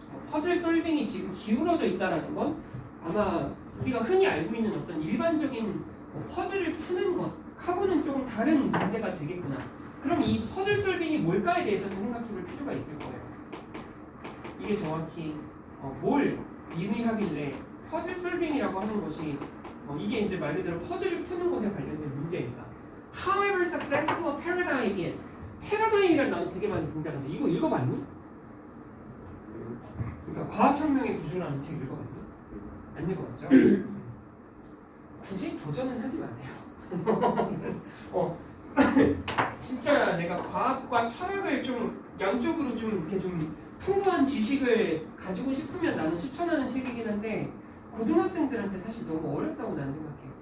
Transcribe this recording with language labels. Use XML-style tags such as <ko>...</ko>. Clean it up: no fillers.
<ko>퍼즐 솔빙이 지금 기울어져 있다라는 건 아마 우리가 흔히 알고 있는 어떤 일반적인 퍼즐을 푸는 것하고는 좀 다른 문제가 되겠구나. 그럼 이 퍼즐 솔빙이 뭘까에 대해서 좀 생각해볼 필요가 있을 거예요. 이게 정확히 뭘 의미하길래 퍼즐 솔빙이라고 하는 것이 이게 이제 말 그대로 퍼즐을 푸는 것에 관련된 문제입니다.</ko> <en>However successful a paradigm is.</en> <ko>패러다임이라는 단어 되게 많이 등장하죠. 이거 읽어봤니? 그러니까 과학혁명의 구조라는 책 읽어봤니? 안 읽어봤죠? 굳이 도전은 하지 마세요. 진짜 내가 과학과 철학을 좀 양쪽으로 좀 이렇게 좀 풍부한 지식을 가지고 싶으면 나는 추천하는 책이긴 한데 고등학생들한테 사실 너무 어렵다고 나는 생각해.</ko>